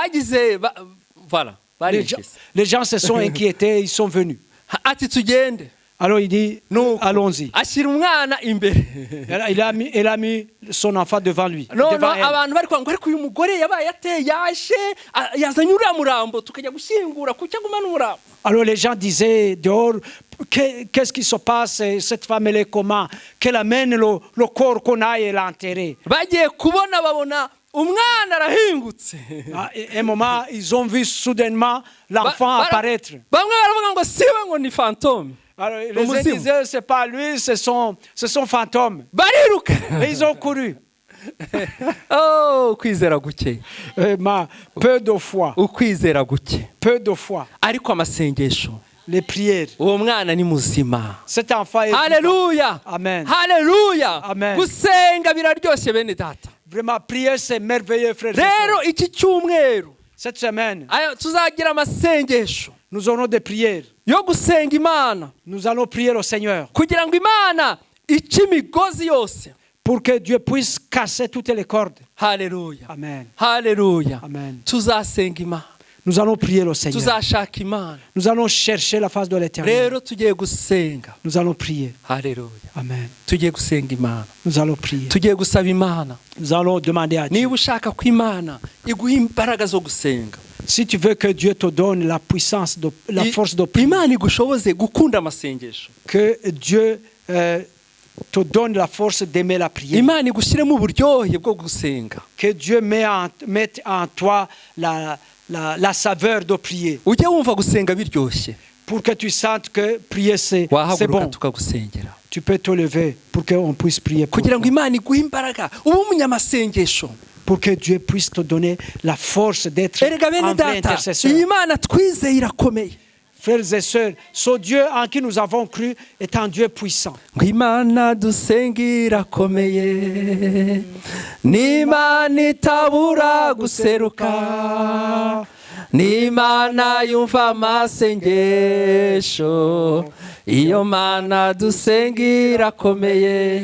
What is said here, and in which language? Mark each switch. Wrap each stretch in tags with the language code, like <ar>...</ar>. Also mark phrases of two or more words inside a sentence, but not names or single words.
<fr>Les gens se sont inquiétés, ils sont venus. Alors il dit,</fr> <rw>Nuko</rw> <fr>allons-y.</fr> <rw>ashyira umwana imbere.</rw> <fr>Elle a mis son enfant devant lui.</fr> <rw>No</rw> <fr>devant elle.</fr> <rw>abantu bari kwanga ariko uyu mugore yabaye ateye yaje yazanye uriya murambo tukajya gushyingura kuki agumana umurambo.</rw> <fr>Alors les gens disaient dehors, qu'est-ce qui se passe? Cette femme, elle est comment? Qu'elle amène le corps qu'on aille l'enterrer.</fr> <rw>Bagiye kubona babona umwana arahingutse.</rw> <fr>À un moment, ils ont vu soudainement l'enfant apparaître.</fr> <rw>Bamwe baravuga ngo siwe ngo ni fantôme.</rw> <fr>Alors les uns disaient, c'est pas lui, c'est son fantôme.</fr> <rw>Bariruka.</rw> <fr>Et ils ont couru.</fr> <rw>Oh, kwizera guke.</rw> <fr>Peu de foi.</fr> <rw>Ukwizera guke.</rw> <fr>Peu de foi.</fr> <rw>Ariko amasengesho.</rw> <fr>Les prières.</fr> <rw>Uwo mwana ni muzima.</rw> <fr>Cet enfant est</fr> <rw>Haleluya. Amen. Haleluya. Amen. Gusenga biraryoshye bene data.</rw> <fr>Vraiment, prière, c'est merveilleux, frères et</fr> <rw>Rero</rw> <fr>sœurs.</fr> <rw>iki cyumweru</rw> <fr>Cette semaine,</fr> <rw>tuzagira amasengesho</rw> <fr>nous aurons des prières.</fr> <rw>yo gusenga Imana</rw> <fr>Nous allons prier au Seigneur</fr> <rw>kugira ngo Imana ice imigozi yose.</rw> <fr>pour que Dieu puisse casser toutes les cordes.</fr> <rw>Haleluya. Amen. Haleluya. Amen. Tuzasenga Imana.</rw> <fr>Nous allons prier au Seigneur.</fr> <rw>Tuzashaka Imana.</rw> <fr>Nous allons chercher la face de l'Éternel.</fr> <rw>Rero tugiye gusenga.</rw> <fr>Nous allons prier.</fr> <rw>Haleluya. Amen. Tugiye gusenga Imana.</rw> <fr>Nous allons prier.</fr> <rw>Tugiye gusaba Imana.</rw> <fr>Nous allons demander à Dieu.</fr> <rw>Niba ushaka ko Imana iguha imbaraga zo gusenga.</rw> <fr>Si tu veux que Dieu te donne la puissance, la force de prier,</fr> <rw>Imana igushoboze gukunda amasengesho.</rw> <fr>que Dieu te donne la force d'aimer la prière,</fr> <rw>Imana igushyiremo uburyohe bwo gusenga.</rw> <fr>que Dieu mette en toi la saveur de prier,</fr> <rw>Ujye wumva gusenga biryoshye.</rw> <fr>pour que tu sentes que prier c'est</fr> <rw>Wahaguruka</rw> <fr>bon.</fr> <rw>tukagusengera.</rw> <fr>Tu peux te lever pour qu'on puisse prier pour</fr> <rw>Kugira ngo</rw> <fr>toi,</fr> <rw>Imana iguhe imbaraga ube umunyamasengesho.</rw> <fr>pour que Dieu puisse te donner la force d'être</fr> <rw>Erega bene</rw> <fr>un vrai</fr> <rw>data,</rw> <fr>intercesseur.</fr> <rw>iyi Mana twizeye irakomeye.</rw> <fr>Frères et sœurs, ce Dieu en qui nous avons cru est un Dieu puissant.</fr> <rw>Ngo Imana dusenga irakomeye, n'Imana itabura guseruka, n'Imana yumva amasengesho, iyo Mana dusenga irakomeye.</rw>